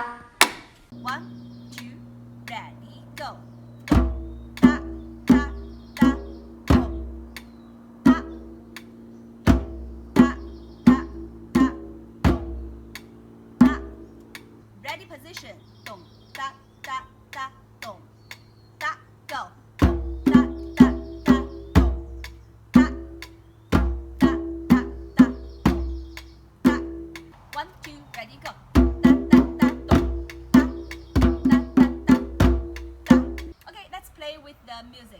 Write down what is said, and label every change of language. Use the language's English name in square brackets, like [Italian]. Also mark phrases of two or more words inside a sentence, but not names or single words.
[English] 1, 2, ready, go. Dong, da, da, da, dong, da, dong, da, da, da, dong, da. Ready position. Dong, da, da, da, dong, da, go. Dong, da, da, da, dong, da, da, da, da, da. 1, 2, ready, go. Da, da, da, dong, da, da, da, da, da. Okay, let's play with the music.